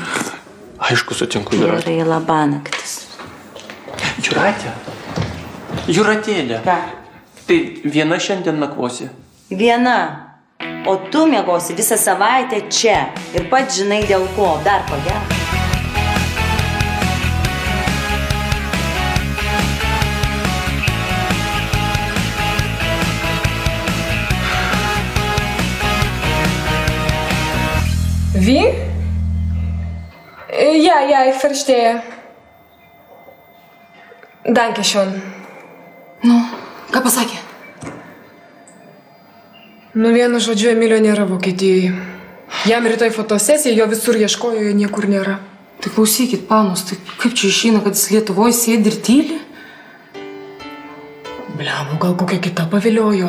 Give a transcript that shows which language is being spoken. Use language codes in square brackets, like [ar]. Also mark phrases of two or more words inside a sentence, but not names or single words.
[lt] Aišku, sutinku, Jūratė. Gerai, labanaktis. Jūratė. Jūratėlė. Ką? Tai viena šiandien nakvosi. Viena. O tu miegosi visą savaitę čia. Ir pats žinai dėl ko. Dar ko gero. [de] Wie? Ja, ich verstehe. Danke schön. [lt] Nu, ką pasakė? Nu, vienu žodžiu, Emilio nėra Vokietijoje. Jam rytoj fotosesija, jo visur ieškojo, jo niekur nėra. Tai klausykit, panos, tai kaip čia išeina, kad jis Lietuvoje sėdi ir tyli? Bliamu, gal kokia kita paviliojo.